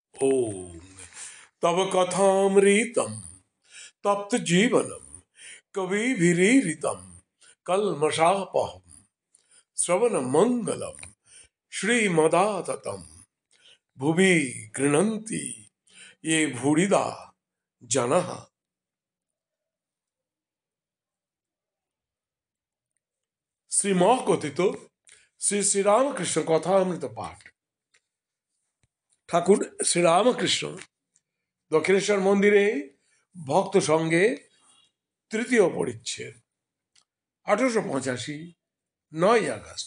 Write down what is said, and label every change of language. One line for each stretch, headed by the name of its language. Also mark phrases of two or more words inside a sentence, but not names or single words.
Sanskrit: ओम तव कथामृतम तप्त जीवनम कविभिरीरितम कल्मषापहम श्रवण मंगलम श्रीमदाततम भुवि गृह्णन्ति ये भूरिदा जनः।
Bangla: শ্রীম কথিত শ্রী শ্রীরামকৃষ্ণ কথামৃত পাঠ। ঠাকুর শ্রীরামকৃষ্ণ দক্ষিণেশ্বর মন্দিরে ভক্ত সঙ্গে তৃতীয় পরিচ্ছেদ 1885 9 আগস্ট।